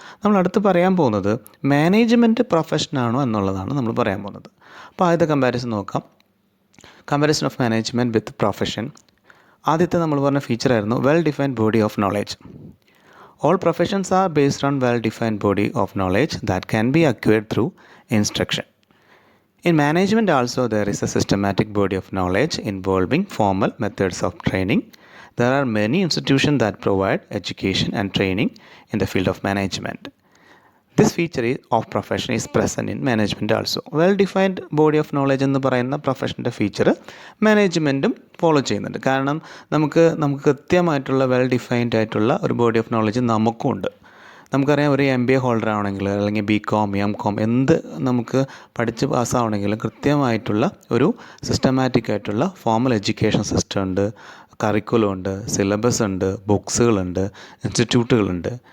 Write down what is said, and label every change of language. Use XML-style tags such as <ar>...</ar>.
<ml>നമ്മൾ അടുത്ത് പറയാൻ പോകുന്നത് മാനേജ്മെൻറ്റ് പ്രൊഫഷനാണോ എന്നുള്ളതാണ് നമ്മൾ പറയാൻ പോകുന്നത്. അപ്പോൾ ആദ്യത്തെ കമ്പാരിസൺ നോക്കാം.</ml> <en>Comparison of management with profession.</en> <ml>ആദ്യത്തെ നമ്മൾ പറഞ്ഞ ഫീച്ചറായിരുന്നു</ml> <en>Well defined body of knowledge. All professions are based on well defined body of knowledge that can be acquired through instruction. In management also there is a systematic body of knowledge involving formal methods of training. There are many institutions that provide education and training in the field of management. This feature of profession is present in management also.</en> <ml>Well defined body of knowledge എന്ന് പറയുന്ന പ്രൊഫഷൻ്റെ feature മാനേജ്മെൻറ്റും follow ചെയ്യുന്നുണ്ട്. കാരണം നമുക്ക് കൃത്യമായിട്ടുള്ള well defined ആയിട്ടുള്ള ഒരു body of knowledge നമുക്കും ഉണ്ട്. നമുക്കറിയാം, ഒരു MBA ഹോൾഡർ ആണെങ്കിൽ അല്ലെങ്കിൽ BCom MCom എന്ത് നമുക്ക് പഠിച്ച് പാസ്സാവണമെങ്കിലും കൃത്യമായിട്ടുള്ള ഒരു സിസ്റ്റമാറ്റിക് ആയിട്ടുള്ള ഫോമൽ എഡ്യൂക്കേഷൻ സിസ്റ്റം ഉണ്ട്, കറിക്കുലം ഉണ്ട്, സിലബസ് ഉണ്ട്, ബുക്സുകളുണ്ട്, ഇൻസ്റ്റിറ്റ്യൂട്ടുകളുണ്ട്.</ml>